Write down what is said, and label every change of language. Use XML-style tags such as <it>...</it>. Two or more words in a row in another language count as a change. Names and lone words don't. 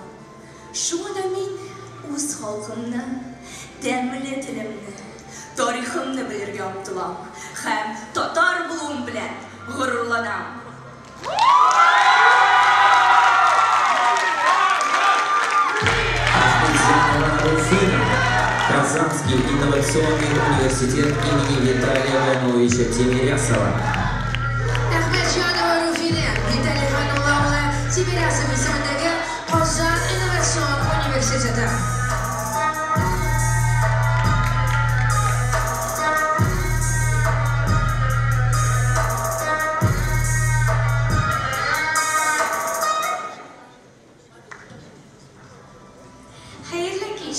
<tt>Шуңа да мин үз халкымны, тәмле телемне, тарихымны белергә омтылам һәм татар булуым белән горурланам.</tt> <ru>Казанский инновационный университет имени Виталия Ивановича Тимирясова.</ru> <tt>Әхмәтҗанова Руфина, Виталий Иванов улы Тимирясов исемендәге Казан инновацион университеты. Хәерле кич.</tt>